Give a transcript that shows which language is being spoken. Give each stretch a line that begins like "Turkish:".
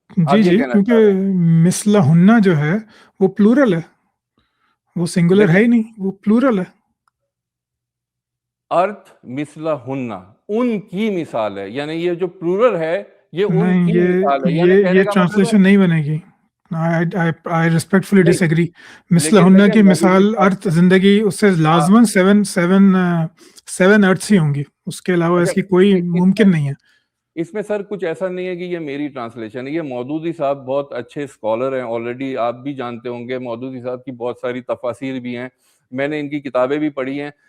Urdu: جی جی, کیونکہ مثلہ ہننا جو ہے وہ پلورل ہے, وہ سنگولر ہے ہی نہیں, وہ پلورل ہے. ارتھ مثلہ ہننا ان کی مثال ہے, یعنی یہ جو پلورل ہے یہ ان کی مثال ہے. یہ ٹرانسلیشن نہیں بنے گی.
English: I respectfully disagree.
Urdu: مثلہ ہننا کی مثال ارتھ زندگی, اس سے لازماً 7 ارتھس ہی ہوں گی, اس کے علاوہ اس کی کوئی ممکن نہیں ہے. اس میں سر کچھ ایسا نہیں ہے کہ یہ میری ٹرانسلیشن ہے, یہ مودودی صاحب بہت اچھے اسکالر ہیں, آلریڈی آپ بھی جانتے ہوں گے, مودودی صاحب کی بہت ساری تفاسیر بھی ہیں, میں نے ان کی کتابیں بھی پڑھی ہیں.